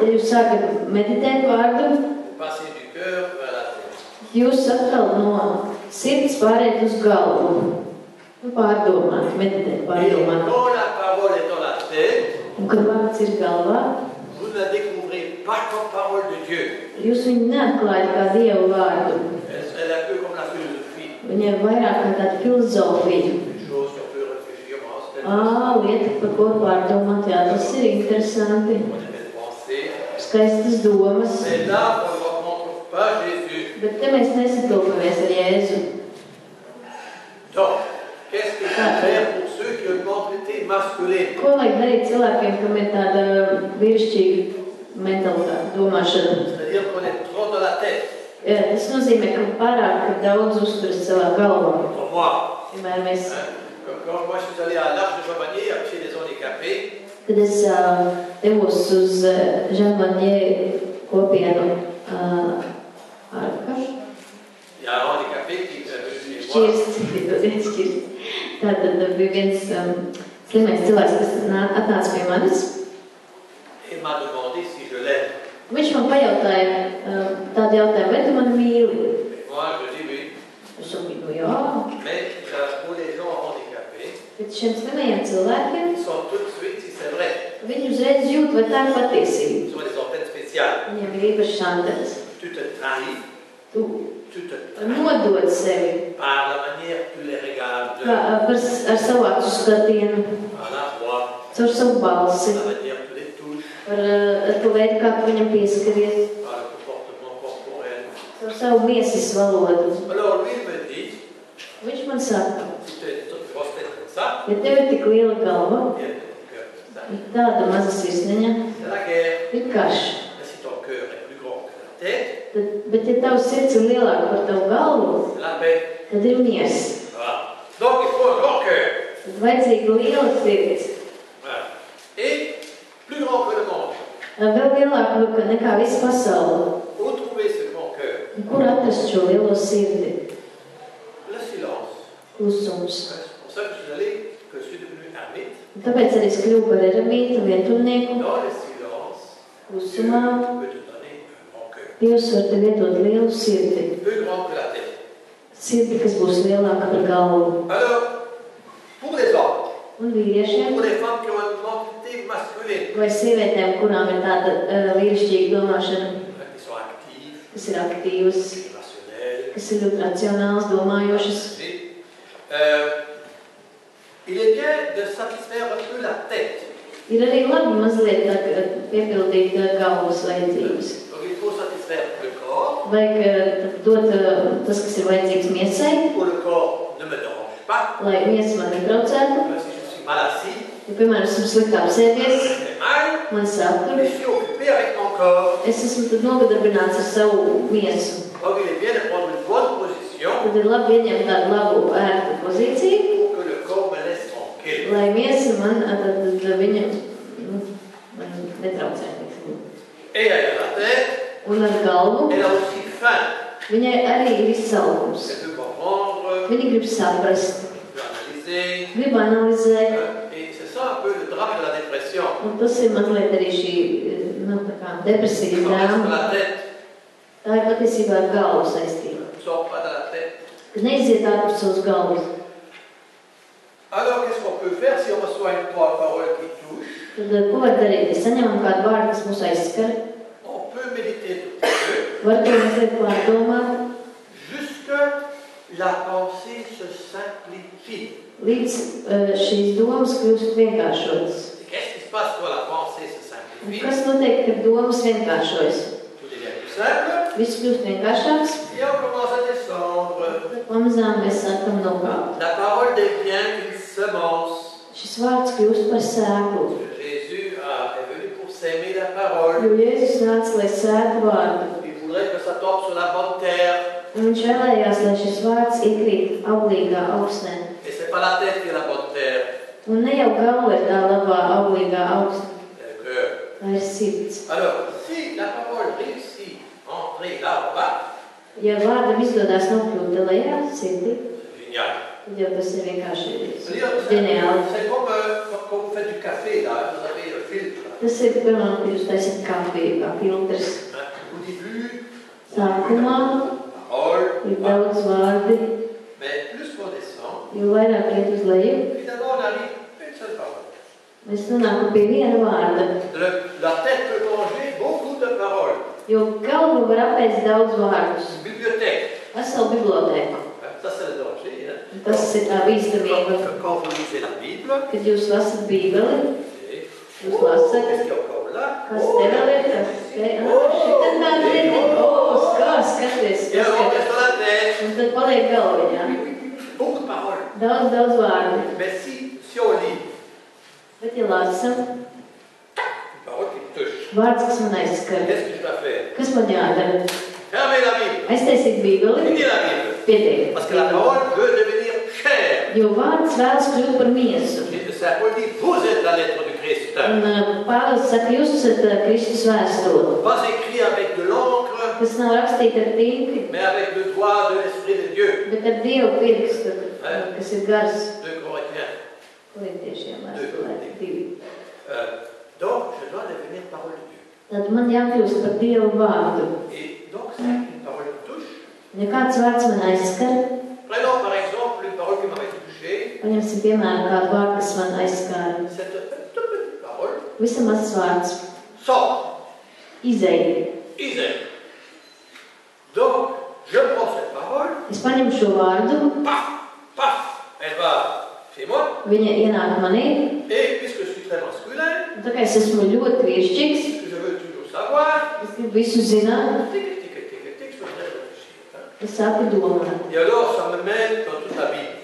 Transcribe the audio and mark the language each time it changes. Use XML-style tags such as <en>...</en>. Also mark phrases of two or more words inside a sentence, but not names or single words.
<lv>Ja jūs sākat meditēt vārdu,</lv> <fr>vous passez du cœur vers la tête.</fr> <lv>jūs atkal no sirds pārējat uz galvu. Pārdomāt, meditēt,</lv> <fr>Et</fr> <lv>pārdomāt.</lv> <fr>quand la parole est dans la tête,</fr> <lv>Un kad vārds ir galvā,</lv> <fr>vous ne la découvrez pas comme parole de Dieu.</fr> <lv>jūs viņu neatklājat kā Dieva vārdu.</lv> <fr>Elle est un peu comme la philosophie.</fr> <lv>Viņa ir vairāk kā tāda filozofija.</lv> <fr>Une chose qu'on peut réfléchir, on</fr> <lv>Lieta, par ko pārdomāt, jā, tas ir interesanti.</lv> <fr>a des pensées.</fr> <lv>Skaistas domas.</lv> <fr>C'est là qu'on rencontre pas Jésus.</fr> <lv>Bet te mēs nesatopamies ar Jēzu.</lv> <fr>Donc, qu'est-ce qu'il faut faire pour ceux qui ont une mentalité masculine?</fr> <lv>Ko vajag darīt cilvēkiem, kam ir tāda vīrišķīga mentalitāte, domāšana?</lv> <fr>C'est-à-dire qu'on est trop dans la tête.</fr> <lv>Tas nozīmē, ka pārāk daudz uzturas savā galvā.</lv> <fr>Pour moi,</fr> <lv>Piemēram, mēs,</lv> <fr>quand moi je suis allé à l'Arche de Chamonix chez les handicapés,</fr> <lv>kad es devos uz Žanvaņē kopienu Arka,</lv> <fr>il y a un handicapé qui est venu chez moi.</fr> <lv>Tātad bija viens slimais cilvēks, kas atnāca pie manis.</lv> <fr>Et m'a demandé si je l'aime.</fr> <lv>Viņš man pajautāja tādu jautājumu, vai tu mani mīli?</lv> <fr>Et moi, je dis oui.</fr> <lv>Es saku, jā.</lv> <fr>Mais pour les gens handicapés,</fr> <lv>Bet šiem slimajiem cilvēkiem,</lv> <fr>ils sont tout de suite, si c'est vrai,</fr> <lv>viņi uzreiz jūt, vai tā ir patiesība.</lv> <fr>ils ont des antennes spéciales.</fr> <lv>Viņiem ir īpašs antenas.</lv> <fr>Tu te trahis,</fr> <lv>Tu</lv> <fr>tu te trahis</fr> <lv>nodod sevi</lv> <fr>par la manière que tu les regardes,</fr> <lv>ar savu acu skatienu,</lv> <fr>par la voix,</fr> <lv>caur savu balsi,</lv> <fr>la manière que tu les touches,</fr> <lv>ar to veidu, kā tu viņam pieskaries,</lv> <fr>par le comportement corporel.</fr> <lv>caur savu miesas valodu.</lv> <fr>Alors lui, il me dit,</fr> <lv>Viņš man saka,</lv> <fr>si tu as une grosse tête comme ça,</fr> <lv>ja tev ir tik liela galva,</lv> <fr>et ton cœur comme ça,</fr> <lv>ir tāda maza sirsniņa,</lv> <fr>c'est la guerre.</fr> <lv>ir karš.</lv> <fr>Mais si ton cœur est plus grand que la tête,</fr> <lv>Bet ja tavs sirds ir lielāka par tavu galvu,</lv> <fr>c'est la paix.</fr> <lv>tad ir miers.</lv> <fr>Voilà. Donc il faut un grand cœur.</fr> <lv>Tad vajadzīga liela sirds.</lv> <fr>Voilà. Et plus grand que le monde.</fr> <lv>Vēl lielāka nekā visa pasaule.</lv> <fr>Où trouver ce grand cœur?</fr> <lv>Kur atrast šo lielo sirdi?</lv> <fr>Le silence.</fr> <lv>Klusums.</lv> <fr>C'est pour ça que je suis devenu ermite.</fr> <lv>Un tāpēc arī es kļuvu par eremītu, vientuļnieku.</lv> <fr>Dans le silence, Dieu</fr> <lv>Klusumā</lv> <fr>peut te donner un grand cœur.</fr> <lv>Dievs var tev iedot lielu sirdi.</lv> <fr>Plus grand que la tête.</fr> <lv>Sirdi, kas būs lielāka par galvu.</lv> <fr>Alors, pour les hommes,</fr> <lv>Un vīriešiem</lv> <fr>pour les femmes qui ont une mentalité masculine,</fr> <lv>vai sievietēm, kurām ir tāda vīrišķīga domāšana,</lv> <fr>qui sont actives,</fr> <lv>kas ir aktīvas,</lv> <fr>rationnelles,</fr> <lv>kas ir ļoti racionāls, domājošas.</lv> <fr>il est bien de satisfaire un peu la tête.</fr> <lv>Ir arī labi mazliet piepildīt galvas vajadzības.</lv> <fr>Donc il faut satisfaire le corps,</fr> <lv>Vajag dot tas, kas ir vajadzīgs miesai,</lv> <fr>pour le corps ne me dérange pas.</fr> <lv>lai miesa man netraucētu.</lv> <fr>Si je suis mal assis,</fr> <lv>Ja, piemēram, esmu slikti apsēdies,</lv> <fr>j'ai mal,</fr> <lv>man sāp tur,</lv> <fr>je suis occupé avec mon corps.</fr> <lv>es esmu tad nogadarbināts ar savu miesu.</lv> <fr>Donc il est bien de prendre une bonne position</fr> <lv>Tad ir labi ieņemt tādu labu ērtu pozīciju,</lv> <fr>pour que le corps me laisse tranquille.</fr> <lv>lai miesa man viņa man netraucē.</lv> <fr>Et elle a la tête,</fr> <lv>Un ar galvu</lv> <fr>elle a aussi faim.</fr> <lv>viņai arī ir izsalkums.</lv> <fr>Elle veut comprendre,</fr> <lv>Viņa grib saprast,</lv> <fr>veut analyser.</fr> <lv>grib analizēt.</lv> <fr>Et c'est ça un peu le drame de la dépression.</fr> <lv>Un tas ir mazliet arī šī tā kā depresijas</lv> <fr>Quand on reste dans</fr> <lv>drāma.</lv> <fr>la tête,</fr> <lv>Tā ir patiesībā ar galvu saistība.</lv> <fr>on ne sort pas de la tête.</fr> <lv>Kad neiziet ārpus savas galvas,</lv> <fr>Alors qu'est-ce qu'on peut faire si on reçoit une parole qui touche?</fr> <lv>tad ko var darīt? Ja saņemam kādu vārdu, kas mūs aizskar,</lv> <fr>On peut méditer tout petit peu</fr> <lv>var to mazliet pārdomāt,</lv> <fr>jusque la pensée se simplifie.</fr> <lv>līdz šīs domas kļūst vienkāršotas.</lv> <fr>Et qu'est-ce qui se passe quand la pensée se</fr> <lv>Un</lv> <fr>simplifie?</fr> <lv>kas notiek, kad domas vienkāršojas?</lv> <fr>Tout devient plus simple</fr> <lv>Viss kļūst vienkāršāks,</lv> <fr>et on commence à descendre.</fr> <lv>pamazām mēs sākam nokāpt.</lv> <fr>La parole devient une semence.</fr> <lv>Šis vārds kļūst par sēklu,</lv> <fr>Jésus est venu pour s'aimer la parole.</fr> <lv>jo Jēzus nāca, lai sētu vārdu.</lv> <fr>Il voudrait que ça tombe sur la bonne terre.</fr> <lv>Un viņš vēlējās, lai šis vārds iekrīt auglīgā augsnē.</lv> <fr>Et c'est pas la tête qui est la bonne terre,</fr> <lv>Un ne jau galva ir tā labā auglīgā augsne,</lv> <fr>c'est le cœur.</fr> <lv>tā ir sirds.</lv> <fr>Alors, si la parole réussit à entrer là en bas,</fr> <lv>Ja vārdam izdodas nokļūt te lejā, sirdī,</lv> <fr>c'est génial.</fr> <lv>tad jau tas ir vienkārši</lv> <fr>C'est-à-dire,</fr> <lv>ģeniāli.</lv> <fr>c'est comme quand vous faites du café, là, vous avez le filtre.</fr> <lv>Tas ir, piemēram, kad jūs taisat kafiju, kā filtrs.</lv> <fr>Au début,</fr> <lv>Sākumā</lv> <fr>parole,</fr> <lv>ir daudz vārdi,</lv> <fr>mais plus qu'on descend,</fr> <lv>jo vairāk iet uz leju,</lv> <fr>finalement on arrive à une seule parole.</fr> <lv>mēs nonākam pie viena vārda.</lv> <fr>La tête peut manger beaucoup de paroles.</fr> <lv>Jo galva var apēst daudz vārdus.</lv> <fr>Une bibliothèque,</fr> <lv>Veselu bibliotēku.</lv> <fr>ça c'est le danger. Hein.</fr> <lv>Tas ir tā bīstamība,</lv> <fr>Quand vous lisez la Bible,</fr> <lv>kad jūs lasat bībeli, jūs</lv> <fr>qu'est-ce</fr> <lv>lasat,</lv> <fr>qu'il y a encore là?</fr> <lv>kas te vēl ir, kas te, šitā tāda ir, skāst, paliek galviņā.</lv> <fr>Beaucoup de paroles.</fr> <lv>Daudz vārdu.</lv> <fr>Mais si on lit</fr> <lv>Bet, ja lasam,</lv> <fr>une parole qui me touche,</fr> <lv>vārds, kas man aizskar,</lv> <fr>qu'est-ce que je dois faire?</fr> <lv>kas man jādara?</lv> <fr>Fermez la Bible.</fr> <lv>Aiztaisīt Bībeli,</lv> <fr>Finis la Bible.</fr> <lv>pietiek.</lv> <fr>Parce que la parole veut devenir chair.</fr> <lv>Jo vārds vēlas kļūt par miesu.</lv> <fr>Saint Paul dit, vous êtes la lettre du Christ.</fr> <lv>Un Pāvils saka, jūs esat Kristus vēstule,</lv> <fr>Pas écrit avec de l'encre,</fr> <lv>kas nav rakstīta ar tīkli,</lv> <fr>mais avec le doigt de l'Esprit de Dieu.</fr> <lv>bet ar Dievu pirkstu, kas ir gars</lv> <fr>2 Corinthiens.</fr> <lv>korintiešiem vēstulē 2.</lv> <fr>Donc, je dois devenir parole de Dieu.</fr> <lv>Tad man jākļūst par Dievu vārdu.</lv> <fr>Et donc, c'est une parole qui touche.</fr> <lv>Ja kāds vārds man aizskar,</lv> <fr>Prenons par exemple une parole qui m'avait touché.</fr> <lv>paņemsim piemēram kādu vārdu, kas man aizskāra.</lv> <fr>Cette toute petite parole.</fr> <lv>Visam mazs vārds.</lv> <fr>Sort.</fr> <lv>Izēja. Isaac.</lv> <fr>Donc, je prends cette parole.</fr> <lv>Es paņemu šo vārdu,</lv> <fr>Paf, paf. Elle va chez moi.</fr> <lv>viņa ienāk manī,</lv> <fr>Et puisque je suis très masculin,</fr> <lv>un tā kā es esmu ļoti vīrišķīgs,</lv> <fr>puisque je veux toujours savoir,</fr> <lv>es gribu visu zināt, tic, tic, tic, tic, tic,</lv> <fr>je peux très réfléchir. Hein.</fr> <lv>es sāku domāt.</lv> <fr>Et alors, ça me mène dans toute la Bible.</fr>